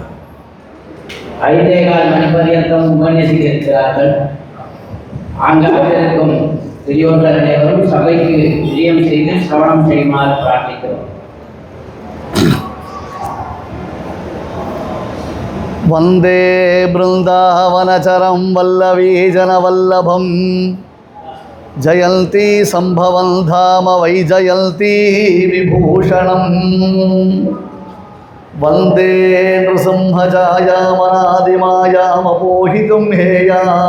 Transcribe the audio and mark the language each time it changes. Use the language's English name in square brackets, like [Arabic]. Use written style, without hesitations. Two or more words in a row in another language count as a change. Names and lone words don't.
[Tamil] 5.25 மணி பர்யந்தம் உபன்யசிக்கிறார்கள். ஆங்காக இருக்கும் பெரியோர்கள் அனைவரும் சபைக்கு விஜயம் செய்து சிரவணம் செய்யுமாறு பிரார்த்திக்கிறோம். [Sanskrit] वंदे बृंदावनचरं वल्लवी जनवल्लभं जयन्ती संभवं धाम वै जयन्ती विभूषणं वंदे नृसिंहजायामनादिमायामपोहितुं हेयां